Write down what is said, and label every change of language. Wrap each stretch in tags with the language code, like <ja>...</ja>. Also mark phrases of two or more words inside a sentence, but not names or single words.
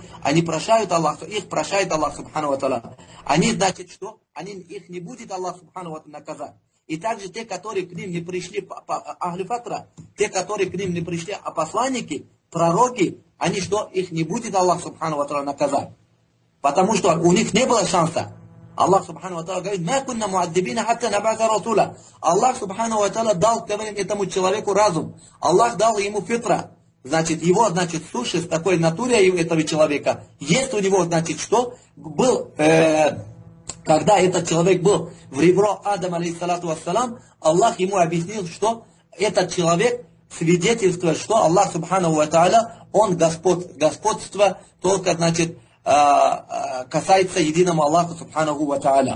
<ru>Они прощают Аллах, их прощает Аллах</ru> <ar>سبحانه وتعالى.</ar> <ru>Они, значит, что? Их не будет Аллах</ru> <ar>سبحانه وتعالى</ar> <ru>наказать. И также те, которые к ним не пришли,</ru> <ar>أهل الفترة,</ar> <ru>те, которые к ним не пришли, а посланники, пророки, они что? Их не будет Аллах</ru> <ar>سبحانه وتعالى</ar> <ru>наказать. Потому что у них не было шанса. Аллах</ru> <ar>سبحانه وتعالى</ar> <ru>говорит:</ru> <ar>«ما كنا معذبين حتى نبعث رسولا».</ar> <ru>Аллах</ru> <ar>سبحانه وتعالى</ar> <ru>дал, говорим, этому человеку разум. Аллах дал ему фитра. Значит, его, значит, суши с такой натурой этого человека. Есть у него, значит, что? Был, когда этот человек был в ребро Адама,</ru> <ar>عليه الصلاة والسلام,</ar> <ru>Аллах ему объяснил, что этот человек свидетельствует, что Аллах</ru> <ar>سبحانه وتعالى,</ar> <ru>он господство только, значит, касается единому Аллаху</ru> <ar>سبحانه وتعالى.</ar>